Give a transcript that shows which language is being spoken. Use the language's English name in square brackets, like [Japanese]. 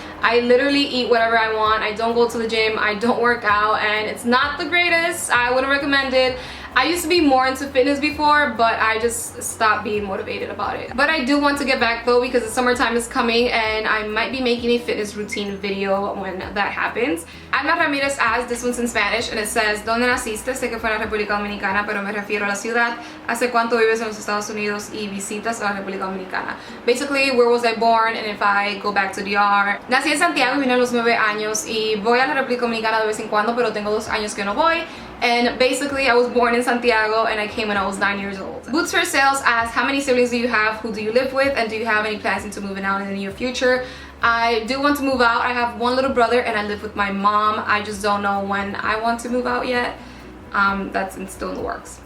[English] I literally eat whatever I want. I don't go to the gym. I don't work out, and it's not the greatest. I wouldn't recommend it. I used to be more into fitness before, but I just stopped being motivated about it. But I do want to get back though, because the summertime is coming and I might be making a fitness routine video when that happens. Alma Ramirez asks, this one's in Spanish, and it says, [Spanish] ¿Dónde naciste? Sé que fue en la República Dominicana, pero me refiero a la ciudad. ¿Hace cuánto vives en los Estados Unidos y visitas a la República Dominicana? [English] Basically, where was I born, and if I go back to DR. [Spanish] Nací en Santiago y vine a los 9 años y voy a la República Dominicana de vez en cuando, pero tengo 2 años que no voy. [English] And basically, I was born in Santiago and I came when I was 9 years old. Boots for Sales asks, how many siblings do you have? Who do you live with? And do you have any plans into moving out in the near future? I do want to move out. I have 1 little brother and I live with my mom. I just don't know when I want to move out yet. That's still in the works.